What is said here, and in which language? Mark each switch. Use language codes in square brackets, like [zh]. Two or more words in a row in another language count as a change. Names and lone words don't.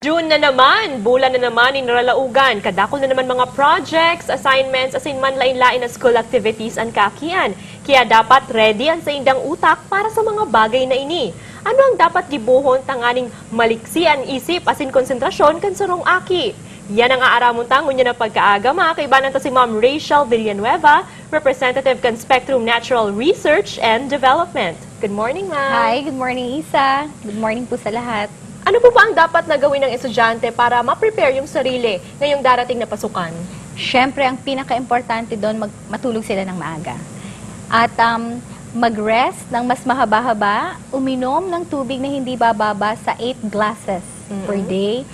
[bik] June na naman, bulan na naman ni Naralaugan. Kadakol na naman mga projects, assignments, asin man lain-lain na [en] school activities [bik] ang kakian. Kaya dapat ready ang sa indang utak para sa mga bagay na ini. Ano ang dapat gibuhon tanganing maliksi ang isip asin konsentrasyon kan sarong aki? Yan ang aaramon tangon niya na pagkaaga. Mga kaibanan to si Ma'am Rachel Villanueva, Representative kan Spectrum Natural Research and Development. [en] Good morning, ma'am. Hi, good morning, [tl] Isa. [en] Good morning [tl] po sa lahat. Ano po ba ang dapat na gawin ng estudyante para ma-prepare yung sarili ngayong darating na pasukan? Siyempre, ang pinaka-importante doon, matulog sila ng maaga. At mag-rest ng mas mahaba-haba, uminom ng tubig na hindi bababa sa 8 [en] glasses per day.